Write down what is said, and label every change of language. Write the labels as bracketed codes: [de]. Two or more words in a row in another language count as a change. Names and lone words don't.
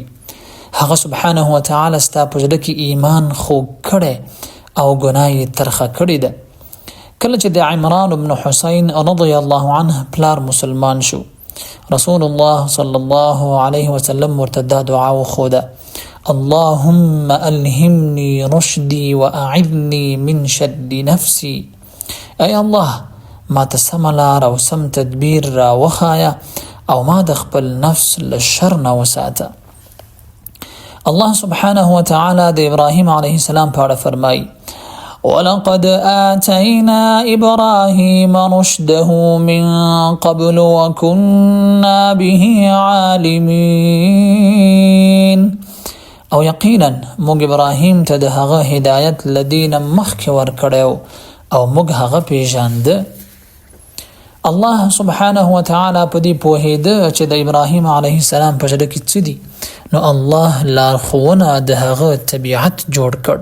[ps] هغه [ar] سبحانه وتعالی [ps] ستا په زړه کې ایمان خوږ کړی او ګناه یې ترخه کړې ده. کله چې د عمران بن حسین [ar] رضی الله عنه [ps] پلار مسلمان شو، رسول الله [ar] صلی الله علیه وسلم [ps] ورته دا دعا وښوده: [ar] اللهم ألهمني رشدي وأعذني من شر نفسي. [ps] ای الله، ما ته سمه لار او سم تدبیر را وښایه او ما د خپل نفس له شر نه وساته. الله [ar] سبحانه وتعالی [ps] د ابراهیم [ar] علیه السلام [ps] په اړه فرمایي: [ar] ولقد آتينا إبراهيم رشده من قبل وكنا به عالمين. [ps] او یقینا موږ ابراهیم ته د هغه هدایت لدین مخکې ورکړیو او موږ هغه پیژانده. الله [ar] سبحانه وتعالی [ps] په دې پوهېده چې د ابراهیم [ar] علیه السلام [ps] په زړه کې څه دي، نو الله لارښوونه د هغه طبیعت جوړ کړ.